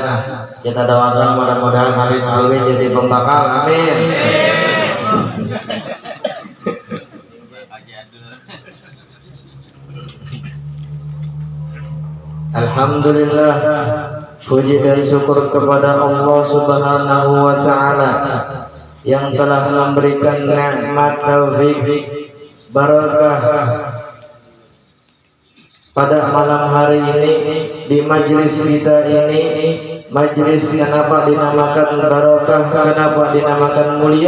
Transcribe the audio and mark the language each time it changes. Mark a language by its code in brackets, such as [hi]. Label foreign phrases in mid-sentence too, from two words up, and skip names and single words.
[id] Kita doakan mudah-mudahan Habib Alwi jadi pembakal. Amin. Alhamdulillah, puji dan syukur kepada Allah [ar] سبحانه وتعالى [id] yang telah memberikan nikmat taufik barakah pada malam hari ini di majlis kita ini. Majlis kenapa dinamakan barakah, kenapa dinamakan mulia?